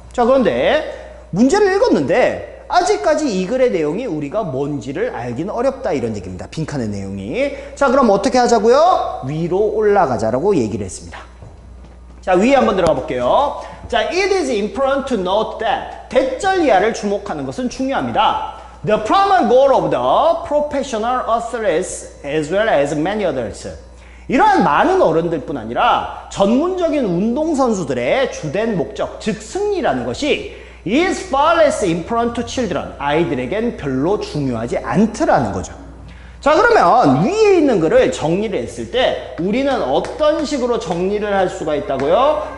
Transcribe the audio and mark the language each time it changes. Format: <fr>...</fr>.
<ko>자, 그런데 문제를 읽었는데 아직까지 이 글의 내용이 우리가 뭔지를 알기는 어렵다, 이런 얘기입니다. 빈칸의 내용이. 자, 그럼 어떻게 하자고요? 위로 올라가자라고 얘기를 했습니다. 자, 위에 한번 들어가 볼게요. 자,</ko> <en>it is important to note that,</en> <ko>대절 이하를 주목하는 것은 중요합니다.</ko> <en>The primary goal of the professional athletes as well as many others.</en> <ko>이러한 많은 어른들뿐 아니라 전문적인 운동선수들의 주된 목적, 즉 승리라는 것이</ko> <en>is far less important to children.</en> <ko>아이들에겐 별로 중요하지 않더라는 거죠. 자, 그러면 위에 있는 글을 정리를 했을 때 우리는 어떤 식으로 정리를 할 수가 있다고요?</ko>